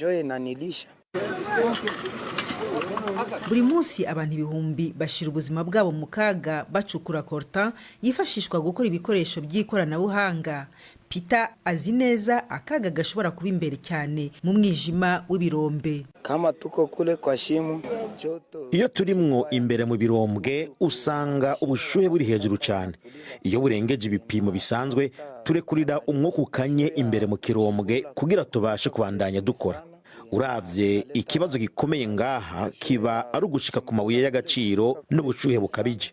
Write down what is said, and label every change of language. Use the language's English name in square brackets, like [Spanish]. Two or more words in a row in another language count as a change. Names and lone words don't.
[Kinyarwanda] Buri munsi abantu ibihumbi bashira ubuzima bwabo mu kaga bacukura coltan yifashishwa gukora ibikoresho by'ikoranabuhanga. Peter azi neza akaga gashobora kuba imbere cyane mu mwijima w'ibirombe. [Swahili] Kama tuko kule kwa shimu joto. [Rundi] Iyo turimwo imbere mu birombwe usanga ubushuhe buri hejuru cyane. Iyo burengeje ibipimo bisanzwe turekurira umwuka ukanye imbere mu kirombwe kugira tubashe kubandanya dukora. Uravye ikibazo gikomeye ngaha kiba ari ugushika ku mabuye y'agaciro n'ubushuhe bukabije.